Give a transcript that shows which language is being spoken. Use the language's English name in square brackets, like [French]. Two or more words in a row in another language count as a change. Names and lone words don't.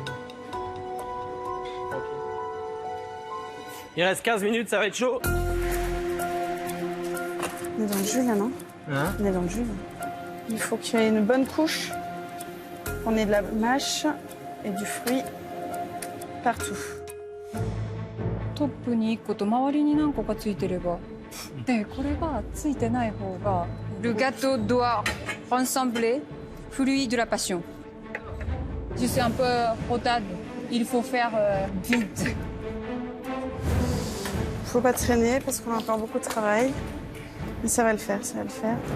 [French] Il reste 15 minutes, ça va être chaud. On est dans le jus là, non? Hein? On est dans le jus. Il faut qu'il y ait une bonne couche. On ait de la mâche et du fruit partout. [Japanese] トップに1個と周りに何個かついてれば。で、これがついてない方が。 [French] Le gâteau doit ressembler fruit de la passion. Je suis un peu rodade. Il faut faire vite. Faut pas traîner parce qu'on a encore beaucoup de travail. Mais ça va le faire, ça va le faire.